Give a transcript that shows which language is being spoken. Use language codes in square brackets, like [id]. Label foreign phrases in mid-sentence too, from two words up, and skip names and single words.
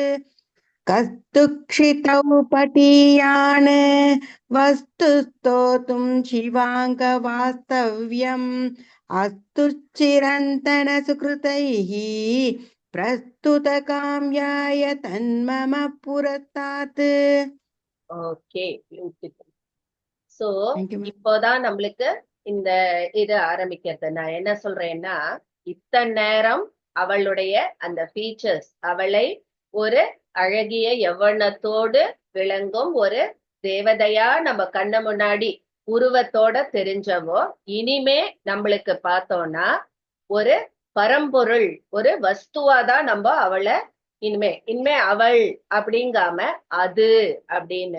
[sa] कस्तुक्षितौ पटीयान् वस्तु स्तोतुं शिवाङ्गवास्तव्यम् अस्तु चिरन्तन सुकृतैः प्रस्तुतकाम्याय तन्मम पुरस्तात्. [en] Okay, so [ta] இப்போதான் நம்மளுக்கு இந்த இது ஆரம்பிக்கிறது. நான் என்ன சொல்றேன்னா, இத்தனை நேரம் அவளுடைய அந்த ஃபீச்சர்ஸ், அவளை ஒரு அழகிய யவனத்தோடு விளங்கும் ஒரு தேவதையா நம்ம கண்ண முன்னாடி உருவத்தோட தெரிஞ்சவோ, இனிமே நம்மளுக்கு பார்த்தோம்னா ஒரு பரம்பொருள், ஒரு வஸ்துவாதான் நம்ம அவளை இனிமே அவள் அப்படிங்காம அது அப்படின்னு.